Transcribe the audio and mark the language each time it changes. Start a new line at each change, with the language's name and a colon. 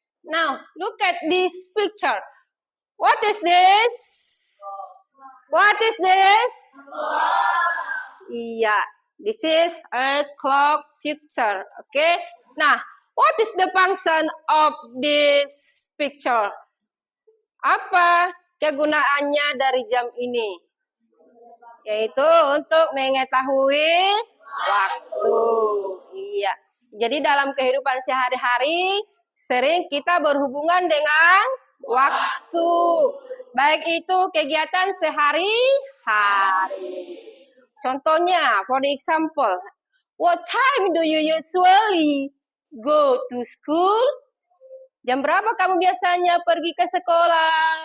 English: Now, look at this picture. What is this? What is this? Yeah, this is a clock picture. Okay. Nah, what is the function of this picture?
Indonesian: Apa kegunaannya dari jam ini? Yaitu untuk mengetahui waktu. Iya. Jadi dalam kehidupan sehari-hari sering kita berhubungan dengan waktu. Baik itu kegiatan sehari-hari. Contohnya,
English: for example, what time do you usually go to school?
Indonesian: Jam berapa kamu biasanya pergi ke sekolah?